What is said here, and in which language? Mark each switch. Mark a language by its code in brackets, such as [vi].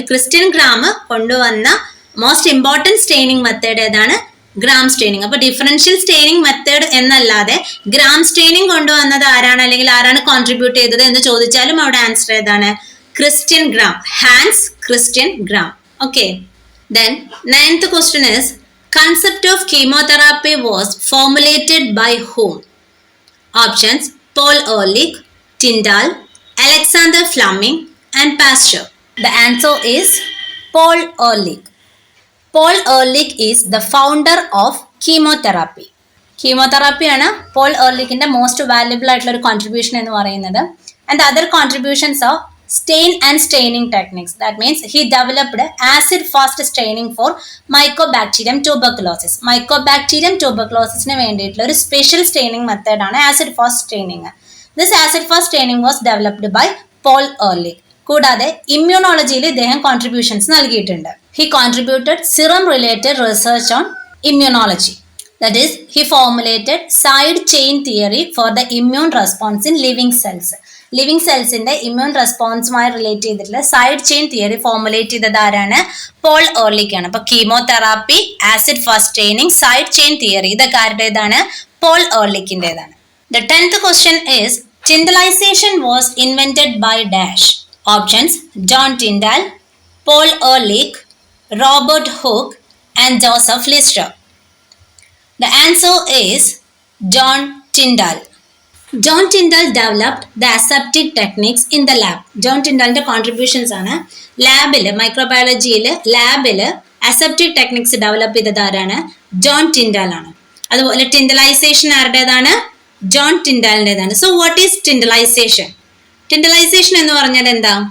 [ml] Christian gram കൊണ്ടുവന്ന most important staining method ഏതാണ്? Gram staining. അപ്പൊ ഡിഫറൻഷ്യൽ സ്റ്റെയിനിങ് മെത്തേഡ് എന്നല്ലാതെ ഗ്രാം സ്റ്റെയിനിങ് കൊണ്ടുവന്നത് ആരാണ്, അല്ലെങ്കിൽ ആരാണ് കോൺട്രിബ്യൂട്ട് ചെയ്തത് എന്ന് ചോദിച്ചാലും അവിടെ ആൻസർ ഏതാണ്? Christian gram, Hans Christian gram. [en] Okay, then 9th question is, concept of chemotherapy was formulated by whom? Options: Paul Ehrlich, Tyndall, Alexander Fleming and Pasteur. The answer is Paul Ehrlich. Paul Ehrlich is the founder of chemotherapy. [ml] Chemotherapy ആണ് Paul എർലിക്കിന്റെ most valuable ആയിട്ടുള്ള ഒരു contribution എന്ന് പറയുന്നത്. [en] And other contributions of stain and staining techniques. That means he developed acid fast staining for Mycobacterium tuberculosis. [ml] Mycobacterium tuberculosis ന് വേണ്ടിയിട്ടുള്ള ഒരു special staining method ആണ് acid fast staining. [en] This acid fast staining was developed by Paul Ehrlich. [ml] കൂടാതെ ഇമ്മ്യൂണോളജിയിൽ ഇദ്ദേഹം contributions നൽകിയിട്ടുണ്ട്. [en] He contributed serum related research on immunology. That is, he formulated side chain theory for the immune response in living cells. [ml] Living സെൽസിന്റെ immune റെസ്പോൺസുമായി relate ചെയ്തിട്ടുള്ള side chain theory formulate ചെയ്തത് ആരാണ്? Paul Ehrlich ആണ്. അപ്പൊ chemotherapy, acid fast staining, side chain theory ഇതൊക്കെ ആരുടേതാണ്? Paul എർലിക്കിന്റേതാണ്. [en] The 10th question is, Tyndallization was invented by dash. Options: John Tyndall, Paul Ehrlich, Robert Hooke and Joseph Lister. The answer is John Tyndall. John Tyndall developed the aseptic techniques in the lab. [ml] John Tyndallന്റെ contributions ആണ് ലാബില്, മൈക്രോബയോളജിയില് ലാബില് aseptic techniques develop ചെയ്തത് ആരാണ്? John Tyndall ആണ്. അതുപോലെ ടിൻഡലൈസേഷൻ ആരുടേതാണ്? John ടിൻഡാലിൻ്റെതാണ്. [en] So what is tyndallization? [ml] ടിൻഡലൈസേഷൻ എന്ന് പറഞ്ഞാൽ എന്താ?